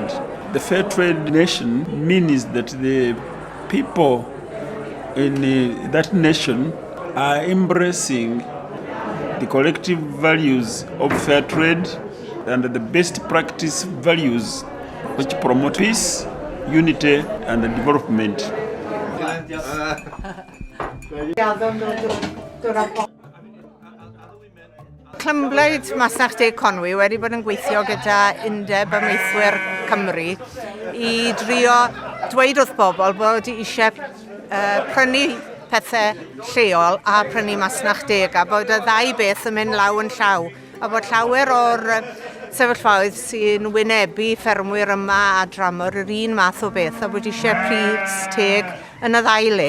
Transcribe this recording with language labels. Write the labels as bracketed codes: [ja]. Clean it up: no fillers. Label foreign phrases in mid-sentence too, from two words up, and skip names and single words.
[en] The fair trade nation means that the people in that nation are embracing the collective values of fair trade and the best practice values which promote peace, unity and development. [cy] Clymblaid Masnach De Conwy wedi bod yn gweithio gyda Undeb Amaethwyr Cymru i drio dweud wrth bobl bod eisiau prynu pethau lleol a prynu masnach deg, a bod y ddau beth yn mynd law yn llaw, a bod llawer o'r sefyllfaoedd sy'n wynebu ffermwyr yma a dramor yr un math o beth, a bod eisiau pris teg yn y ddau le.